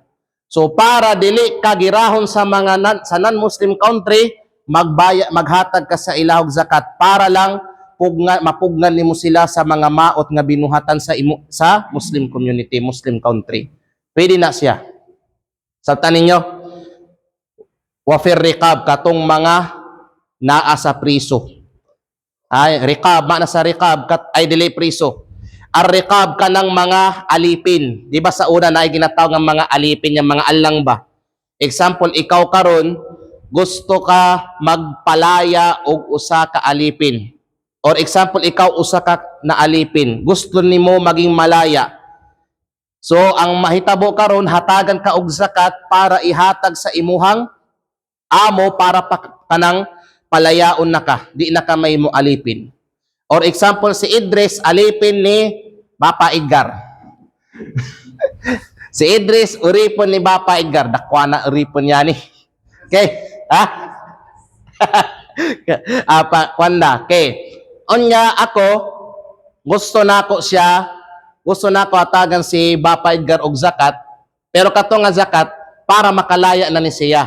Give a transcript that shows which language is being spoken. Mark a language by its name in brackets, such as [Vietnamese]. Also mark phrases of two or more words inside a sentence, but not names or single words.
[Cebuano] So para dili kagirahon sa mga [English] non-Muslim country, [Cebuano] maghatag ka sa ilahog zakat para lang mapugnan nimo sila sa mga maot nga binuhatan sa [English] Muslim community, Muslim country. [Cebuano] Pwede na siya. Sabtan ninyo, [Arabic] وفي الرقاب, [Cebuano] katong mga naa sa priso. Ay riqab, mana sa riqab ay dili priso. Ar-riqab ka ng mga alipin. Di ba sa una na ay ginatawag ng mga alipin, yung mga alang ba? Example, ikaw karon gusto ka magpalaya og usa ka alipin. Or example, ikaw usa ka na alipin. Gusto nimo maging malaya. So, ang mahitabo karon hatagan ka og zakat para ihatag sa imuhang amo para kanang palayaon na ka. Di na ka may mo alipin. Or example, si Idris, alipin ni Bapa Edgar. Si Idris, uripon ni Bapa Edgar. Dakwa na uripon niya ni. Okay? Ha? Kwanda. Okay. Onya ako, gusto na ako hatagan si Bapa Edgar og zakat, pero kato nga zakat, para makalaya na ni siya.